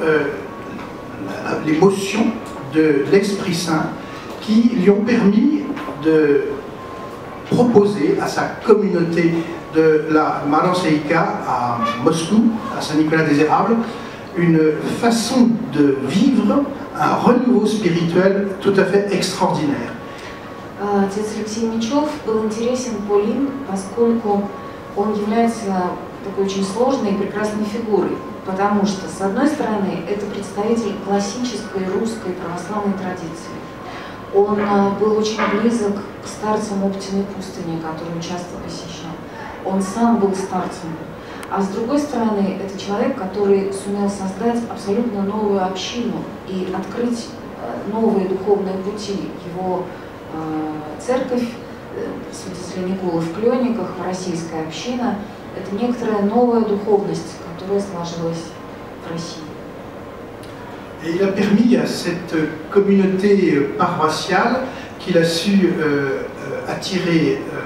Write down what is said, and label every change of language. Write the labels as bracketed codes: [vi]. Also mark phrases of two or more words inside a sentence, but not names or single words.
[fr] l'émotion de l'Esprit Saint qui lui ont permis de proposer à sa communauté de la Maloseïka à Moscou, à Saint-Nicolas-des-Érables, une façon de vivre un renouveau spirituel tout à fait extraordinaire. [ru] Отец Алексей Мечев был интересен Полин, поскольку он является такой очень сложной и прекрасной фигурой, потому что, с одной стороны, это представитель классической русской православной традиции. Он был очень близок к старцам Оптиной пустыни, которую часто посещал. Он сам был старцем. А с другой стороны, это человек, который сумел создать абсолютно новую общину и открыть новые духовные пути. Его церковь, святителя Николы в Клёниках, российская община, это некоторая новая духовность, которая сложилась в России. [fr] Et il a permis à cette communauté paroissiale qu'il a su attirer